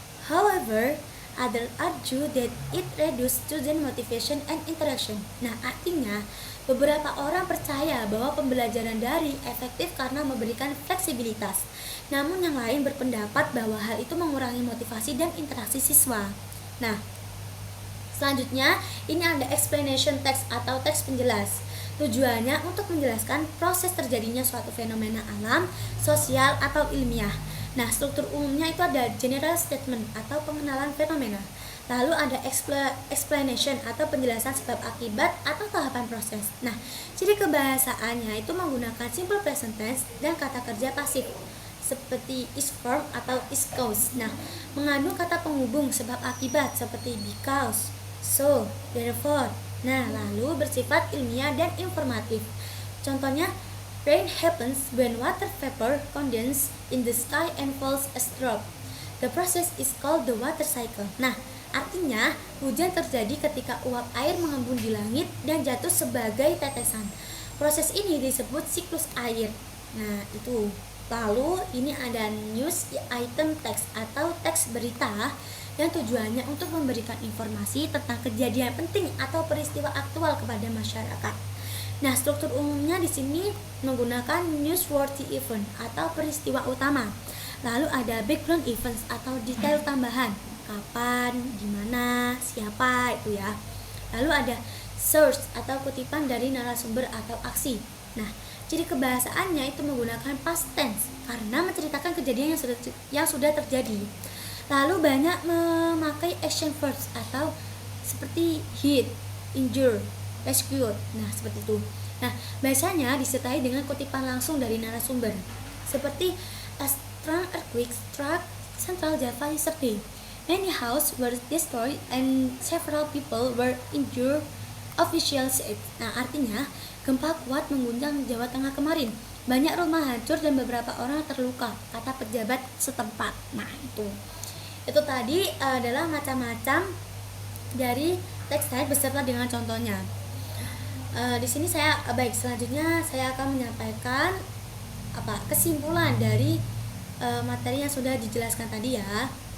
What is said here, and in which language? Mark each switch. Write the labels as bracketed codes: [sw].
[en] However, others argue that it reduces student motivation and interaction. [id] Nah, artinya beberapa orang percaya bahwa pembelajaran daring efektif karena memberikan fleksibilitas. Namun yang lain berpendapat bahwa hal itu mengurangi motivasi dan interaksi siswa. Nah, selanjutnya ini ada explanation text atau teks penjelas. Tujuannya untuk menjelaskan proses terjadinya suatu fenomena alam, sosial, atau ilmiah. Nah, struktur umumnya itu ada general statement atau pengenalan fenomena. Lalu ada explanation atau penjelasan sebab akibat atau tahapan proses. Nah, ciri kebahasaannya itu menggunakan simple present tense dan kata kerja pasif seperti is from atau is cause. Nah, mengandung kata penghubung sebab akibat seperti because, so, therefore. Nah, lalu bersifat ilmiah dan informatif. [en] Contohnya, rain happens when water vapor condenses in the sky and falls as drop. The process is called the water cycle. [id] Nah, artinya hujan terjadi ketika uap air mengembun di langit dan jatuh sebagai tetesan. Proses ini disebut siklus air. Nah, itu. Lalu ini ada news item text atau teks berita yang tujuannya untuk memberikan informasi tentang kejadian penting atau peristiwa aktual kepada masyarakat. Nah, struktur umumnya di sini menggunakan newsworthy event atau peristiwa utama. Lalu ada background events atau detail tambahan, kapan, di mana, siapa itu ya. Lalu ada source atau kutipan dari narasumber atau aksi. Nah, ciri kebahasaannya itu menggunakan past tense karena menceritakan kejadian yang sudah terjadi. Lalu banyak memakai action verbs atau seperti hit, injure, rescued. Nah, seperti itu. Nah, biasanya disertai dengan kutipan langsung dari narasumber. Seperti [en] a strong earthquake struck Central Java yesterday. Many houses were destroyed and several people were injured, officials said. [id] Nah, artinya gempa kuat mengguncang Jawa Tengah kemarin. Banyak rumah hancur dan beberapa orang terluka, kata pejabat setempat. Nah, itu tadi adalah macam-macam dari teks type beserta dengan contohnya. Di sini selanjutnya saya akan menyampaikan kesimpulan dari materi yang sudah dijelaskan tadi ya.